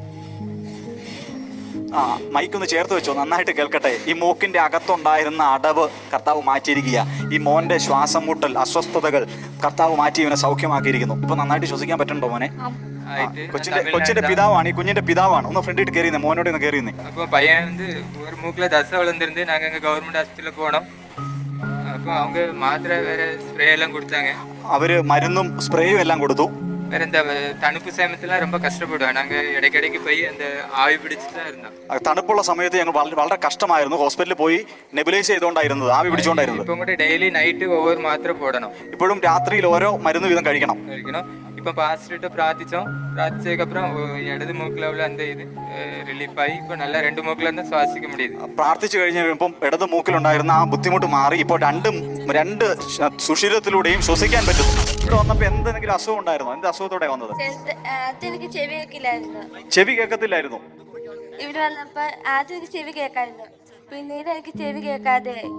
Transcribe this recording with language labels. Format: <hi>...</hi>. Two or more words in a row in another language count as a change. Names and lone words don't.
<ml>മൈക്കൊന്ന് ചേർത്ത് വെച്ചോ, നന്നായിട്ട് കേൾക്കട്ടെ. ഈ മൂക്കിന്റെ അകത്തുണ്ടായിരുന്ന അടവ് കർത്താവ് മാറ്റിയിരിക്കുക. ഈ മോന്റെ ശ്വാസം മുട്ടൽ, അസ്വസ്ഥതകൾ കർത്താവ് മാറ്റി ഇവനെ സൗഖ്യമാക്കിയിരിക്കുന്നു. ഇപ്പൊ നന്നായിട്ട് ശ്വസിക്കാൻ പറ്റുന്നുണ്ടോ മോനെ? കൊച്ചിന്റെ പിതാവാണ്, ഈ കുഞ്ഞിന്റെ പിതാവാണ്. ഒന്ന് ഫ്രണ്ടിട്ട് കയറിയുന്നേ, മോനോട് ഒന്ന് കയറിയുന്നേ.</ml> <ta>அப்போ பையன் வந்து ஒரு மூக்கில் தசை விழுந்திருந்து நாங்கள் இங்கே</ta> <en>government hospital</en> <ta>போனோம். அப்போ அவங்க மாத்திரை வேற ஸ்ப்ரே எல்லாம் கொடுத்தாங்க.</ta> <ml>അവര് മരുന്നും സ്പ്രേയും എല്ലാം കൊടുത്തു.</ml> <ta>வேற இந்த தணுப்பு சமயத்தில் ரொம்ப கஷ்டப்படுவோம். நாங்கள் இடைக்கிடைக்கு போய் அந்த ஆவி பிடிச்சிட்டு தான் இருந்தோம்.</ta> <ml>തണുപ്പുള്ള സമയത്ത് ഞങ്ങൾ വളരെ കഷ്ടമായിരുന്നു. ഹോസ്പിറ്റലിൽ പോയി നെബുലൈസ് ചെയ്തുകൊണ്ടായിരുന്നത്, ആവി പിടിച്ചുകൊണ്ടായിരുന്നത്.</ml> <ta>இப்போ கூட</ta> <en>daily night</en> <ta>ஒவ்வொரு மாத்திரை போடணும்.</ta> <ml>ഇപ്പോഴും രാത്രിയിൽ ഓരോ മരുന്ന് വീതം കഴിക്കണം.</ml> <ta>இப்போ பாஸ்டர்கிட்ட பிரார்த்திச்சதுக்கப்புறம் இடது மூக்கில் உள்ள அந்த இது ரிலீஃப் ஆகி இப்போ நல்லா 2 மூக்கில் இருந்தால் சுவாசிக்க முடியுது.</ta> <ml>പ്രാർത്ഥിച്ചു കഴിഞ്ഞപ്പം ഇടത് മൂക്കിലുണ്ടായിരുന്ന ആ ബുദ്ധിമുട്ട് മാറി. ഇപ്പോൾ രണ്ട് സുഷിരത്തിലൂടെയും ശ്വസിക്കാൻ പറ്റുന്നു. ഇവിടെ വന്നപ്പോ എന്തെങ്കിലും അസുഖം ഉണ്ടായിരുന്നോ? എന്ത് അസുഖത്തോടെ വന്നത്? എനിക്ക് ചെവി കേൾക്കില്ലായിരുന്നു. ചെവി കേൾക്കത്തില്ലായിരുന്നു. ഇവിടെ വന്നപ്പോ ആദ്യം എനിക്ക് ചെവി കേൾക്കായിരുന്നു, പിന്നീട് എനിക്ക് ചെവി കേൾക്കാതെ.</ml>